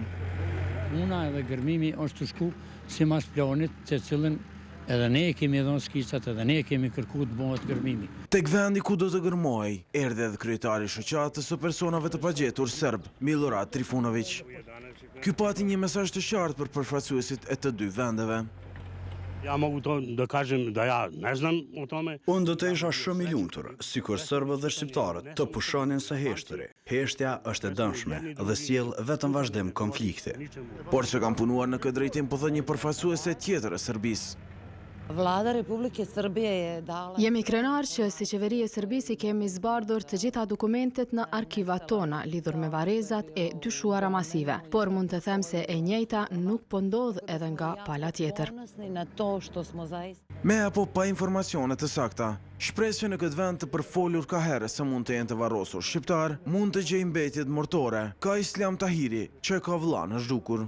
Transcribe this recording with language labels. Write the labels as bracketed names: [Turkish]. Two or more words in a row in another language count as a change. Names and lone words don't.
[Albanian] Puna edhe gërmimi është të shku sipas planit, të cilën edhe ne kemi dhënë skisat, edhe ne kemi kërkuar të bëhet gërmimi. Tek vendi ku do të gërmojë, erdhi edhe kryetari i shoqatës së personave të pagjetur serb, Milorad Trifunović. Ky pati një mesazh të qartë për përfaqësuesit e të dy vendeve. [Serbian] Ja mogu to da kažem da ja ne znam o tome. [Albanian] Unë do të isha shumë i lumtur, sikur serbët dhe shqiptarët të pushonin së heshtëri. Heshtja është e dëmshme dhe sjell vetëm vazhdim konflikti. Por që kam punuar në këtë drejtim, po thë një përfaqësuese tjetër e Serbisë. [Serbian] Vlada Republike Serbie je dala... [Albanian] Jemi krenar që si qeveri e Serbisë kemi zbardhur të gjitha dokumentet në arkivat tona lidhur me varrezat e dyshuara masive, por mund të them se e njëjta nuk po ndodh edhe nga pala tjetër. Me apo pa informacione të sakta, shpresë në këtë vend të përfolur ka herë se mund të jenë të varrosur shqiptar, mund të gjejë mbetjet mortore, ka Islam Tahiri që ka vëlla në zhdukur.